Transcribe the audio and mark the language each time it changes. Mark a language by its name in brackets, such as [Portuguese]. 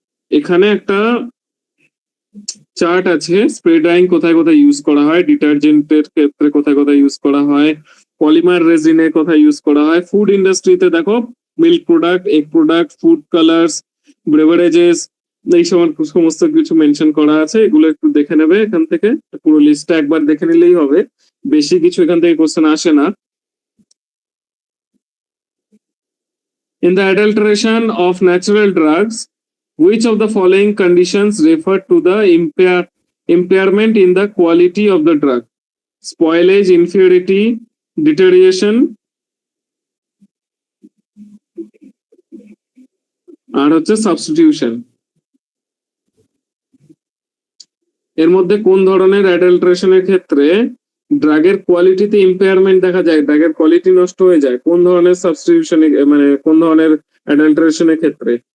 [Bangla] এখানে একটা চার্ট আছে, স্প্রে ড্রাইং কোথায় কোথায় ইউজ করা হয়, ডিটারজেন্টের ক্ষেত্রে কোথায় কোথায় ইউজ করা হয়, পলিমার রেজিনে কোথায় ইউজ করা হয়, ফুড ইন্ডাস্ট্রিতে দেখো milk product, egg product, food colours, beverages, এই সমস্ত কিছু মেনশন করা আছে। এগুলো একটু দেখে নেবে এখান থেকে, পুরো লিস্টটা একবার দেখে নিলেই হবে, বেশি কিছু এখান থেকে কোশ্চেন আসে না। [English] In the adulteration of natural drugs, which of the following conditions refer to the impairment in the quality of the drug? Spoilage, impurity, deterioration, [Bangla] আর হচ্ছে [English] Substitution. [Bangla] এর মধ্যে কোন ধরনের অ্যাডাল্টারেশনের ক্ষেত্রে ড্রাগের কোয়ালিটিতে ইম্পেয়ারমেন্ট দেখা যায়, ড্রাগের কোয়ালিটি নষ্ট হয়ে যায়, কোন ধরনের সাবস্টিটিউশন মানে কোন ধরনের অ্যাডাল্টারেশনের ক্ষেত্রে?